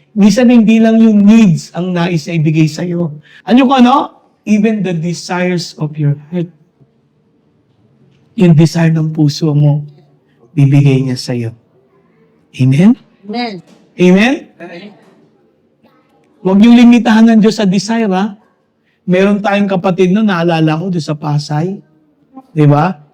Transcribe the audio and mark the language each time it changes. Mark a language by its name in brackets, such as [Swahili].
[Filipino] Minsan hindi lang yung needs ang nais na ibigay sa'yo. Ano? [English] Even the desires of your heart. [Filipino] Yung desire ng puso mo, bibigay niya sa'yo. Amen? Amen. Amen? Huwag yung limitahan ng Diyos sa desire, ha? Meron tayong kapatid naalala ko doon sa Pasay. Di ba?